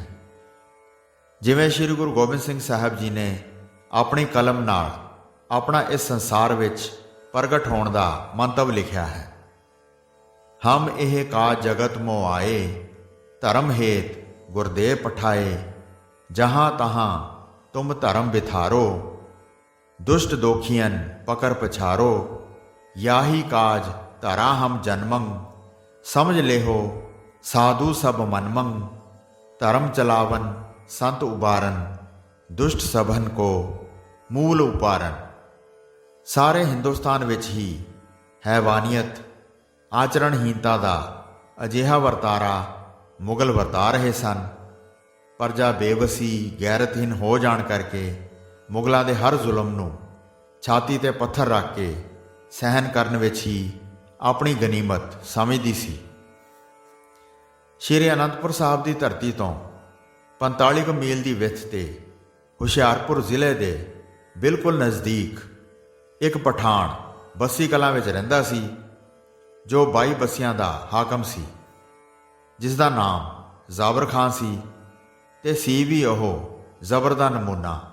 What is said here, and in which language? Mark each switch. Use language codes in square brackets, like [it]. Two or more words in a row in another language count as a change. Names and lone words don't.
[pa] ਜਿਵੇਂ ਸ਼੍ਰੀ ਗੁਰੂ ਗੋਬਿੰਦ ਸਿੰਘ ਸਾਹਿਬ ਜੀ ਨੇ ਆਪਣੀ ਕਲਮ ਨਾਲ ਆਪਣਾ ਇਸ ਸੰਸਾਰ ਵਿੱਚ ਪ੍ਰਗਟ ਹੋਣ ਦਾ ਮੰਤਵ ਲਿਖਿਆ ਹੈ। [bra] ਹਮ ਇਹ ਕਾ ਜਗਤ ਮੋ ਆਏ, ਧਰਮ ਹੇਤ ਗੁਰਦੇਵ ਪਠਾਏ, ਜਹਾਂ ਤਹਾਂ ਤੁਮ ਧਰਮ ਬਿਥਾਰੋ, दुष्ट दोखियन पकर पछारो, याही काज धरा हम जन्मंग, समझ लेहो साधु सब मनमंग, धर्म चलावन संत उबारन, दुष्ट सभन को मूल उपारन। [pa] ਸਾਰੇ ਹਿੰਦੁਸਤਾਨ ਵਿਚ ਹੀ ਹੈਵਾਨੀਅਤ ਆਚਰਣਹੀਨਤਾ ਕਾ ਅਜਿਹਾ ਵਰਤਾਰਾ ਮੁਗਲ ਵਰਤਾ ਰਹੇ ਸਨ। ਪ੍ਰਜਾ ਬੇਬਸੀ ਗੈਰਤਹੀਨ ਹੋ ਜਾਣ ਕਰਕੇ ਮੁਗਲਾਂ ਦੇ ਹਰ ਜ਼ੁਲਮ ਨੂੰ ਛਾਤੀ ਤੇ ਪੱਥਰ ਰੱਖ ਕੇ ਸਹਿਨ ਕਰਨ ਵਿੱਚ ਹੀ ਆਪਣੀ ਗਨੀਮਤ ਸਮਝਦੀ ਸੀ। ਸ਼੍ਰੀ ਅਨੰਦਪੁਰ ਸਾਹਿਬ ਦੀ ਧਰਤੀ ਤੋਂ 45 ਕੁ ਮੀਲ ਦੀ ਵਿੱਥ ਤੇ ਹੁਸ਼ਿਆਰਪੁਰ ਜ਼ਿਲ੍ਹੇ ਦੇ ਬਿਲਕੁਲ ਨਜ਼ਦੀਕ ਇੱਕ ਪਠਾਨ ਬੱਸੀ ਕਲਾਂ ਵਿੱਚ ਰਹਿੰਦਾ ਸੀ, ਜੋ 22 ਬੱਸੀਆਂ ਦਾ ਹਾਕਮ ਸੀ, ਜਿਸ ਦਾ ਨਾਮ ਜ਼ਾਬਰ ਖਾਨ ਸੀ ਤੇ ਸੀ ਵੀ ਉਹ ਜ਼ਬਰ ਦਾ ਨਮੂਨਾ।